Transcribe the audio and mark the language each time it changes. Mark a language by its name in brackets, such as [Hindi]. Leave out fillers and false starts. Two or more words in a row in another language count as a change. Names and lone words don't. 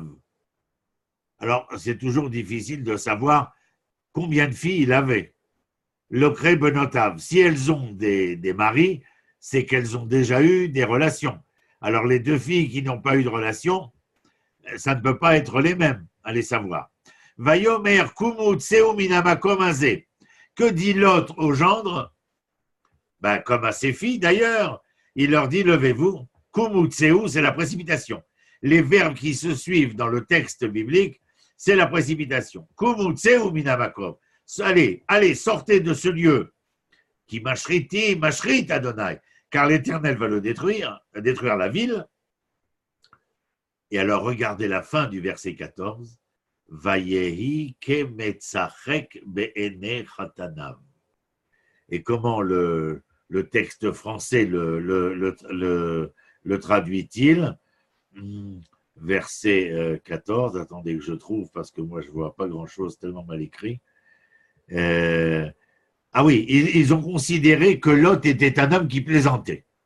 [French] Alors, c'est toujours difficile de savoir combien de filles il avait. [Hebrew] לוקחי בנותיו. [French] Si elles ont des maris, c'est qu'elles ont déjà eu des relations. Alors, les deux filles qui n'ont pas eu de relation, ça ne peut pas être les mêmes, allez savoir. [Hebrew] ויאמר קומו צאו מן המקום הזה. [French] Que dit l'autre au gendre? Comme à ses filles d'ailleurs, il leur dit levez-vous. [Hebrew] קומו צאו, [French] c'est la précipitation. Les verbes qui se suivent dans le texte biblique, c'est la précipitation. [Hebrew] קומו צאו מן המקום. [French] Allez, sortez de ce lieu. [Hebrew] כי משחית ה. [French] Car l'Éternel va le détruire la ville. Et alors regardez la fin du verset 14. [Hebrew] ויהי כמצחק בעיני חתניו. [French] Et comment le texte français le traduit-il? Verset 14, attendez que je trouve, parce que moi je ne vois pas grand-chose tellement mal écrit. Ah oui, ils ont considéré que Lot était un homme qui plaisantait.